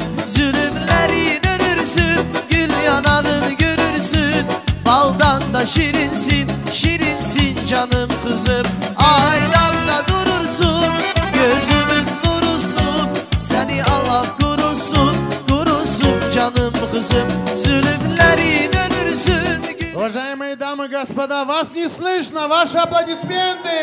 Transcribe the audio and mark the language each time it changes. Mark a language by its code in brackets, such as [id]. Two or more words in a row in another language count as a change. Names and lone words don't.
[az] Zulümlerin ölürsün, gül yanağını görürsün, baldan da şirinsin, şirinsin canım kızım. Aydan da durursun, gözümün nurusun, seni Allah korusun, korusun canım kızım. Zulümlerin ölürsün. [ru] Уважаемые дамы и господа, вас не слышно, ваши аплодисменты!